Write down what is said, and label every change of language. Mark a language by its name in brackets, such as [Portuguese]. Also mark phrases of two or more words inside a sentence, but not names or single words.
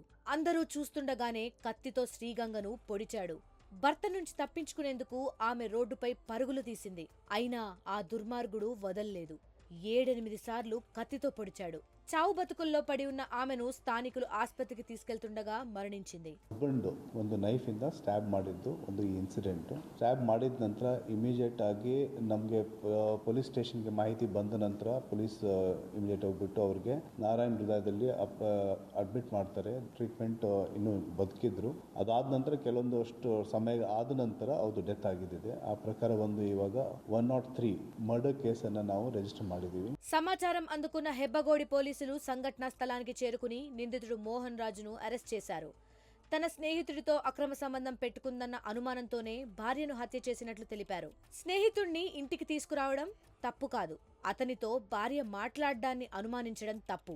[Telugu] అందరూ చూస్తుండగానే కత్తితో శ్రీగంగను పొడిచాడు. భర్త నుంచి తప్పించుకునేందుకు ఆమె రోడ్డుపై పరుగులు తీసింది. అయినా ఆ దుర్మార్గుడు వదల్లేదు. 7-8 సార్లు కత్తితో పొడిచాడు. చావు బతుకుల్లో పడి ఉన్న ఆమెను స్థానికులు ఆస్పత్రికి తీసుకెళ్తుండగా మరణించింది. [Kannada] ಒಂದು ನೈಫ್ ಇಂದ ಸ್ಟ್ಯಾಬ್ ಮಾಡಿದ್ದು ಒಂದು ಇನ್ಸಿಡೆಂಟ್. ಸ್ಟ್ಯಾಬ್ ಮಾಡಿದ ನಂತರ ಇಮಿಡಿಯೇಟ್ ಆಗಿ ನಮಗೆ [English] police stationge [Kannada] ಮಾಹಿತಿ ಬಂದ ನಂತರ [English] police immediate [Kannada] ಹೋಗ್ಬಿಟ್ಟು ಅವ್ರಿಗೆ ನಾರಾಯಣ ಹೃದಯದಲ್ಲಿ ಅಡ್ಮಿಟ್ ಮಾಡ್ತಾರೆ. ಟ್ರೀಟ್ಮೆಂಟ್ ಇನ್ನೂ ಬದುಕಿದ್ರು. ಅದಾದ ನಂತರ ಕೆಲವೊಂದಷ್ಟು ಸಮಯ ಆದ ನಂತರ ಅವ್ರದ್ದು ಡೆತ್ ಆಗಿದ್ದಿದೆ. ಆ ಪ್ರಕಾರ ಒಂದು ಇವಾಗ 103 [English] murder casennu [Kannada] ನಾವು ರಿಜಿಸ್ಟರ್ ಮಾಡಿದ್ದೀವಿ. [Telugu] సమాచారం అందుకున్న హెబ్బగోడి పోలీసులు సంఘటనా స్థలానికి చేరుకుని నిందితుడు మోహన్ రాజును అరెస్ట్ చేశారు. తన స్నేహితుడితో అక్రమ సంబంధం పెట్టుకుందన్న అనుమానంతోనే భార్యను హత్య చేసినట్లు తెలిపారు. స్నేహితుణ్ణి ఇంటికి తీసుకురావడం తప్పు కాదు. అతనితో భార్య మాట్లాడ్డాన్ని అనుమానించడం తప్పు.